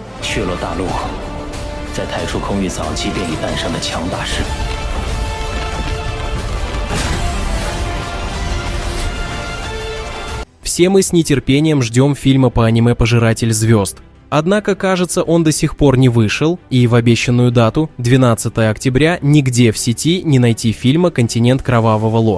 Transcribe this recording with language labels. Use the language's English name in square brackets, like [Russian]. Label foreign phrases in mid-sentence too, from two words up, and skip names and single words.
[Chinese] 血落大陆，在太初空域早期便已诞生的强大势力。 [Russian] Все мы с нетерпением ждем фильма по аниме «Пожиратель звезд». Однако, кажется, он до сих пор не вышел, и в обещанную дату, 12 октября, нигде в сети не найти фильма «Континент Кровавого Ло».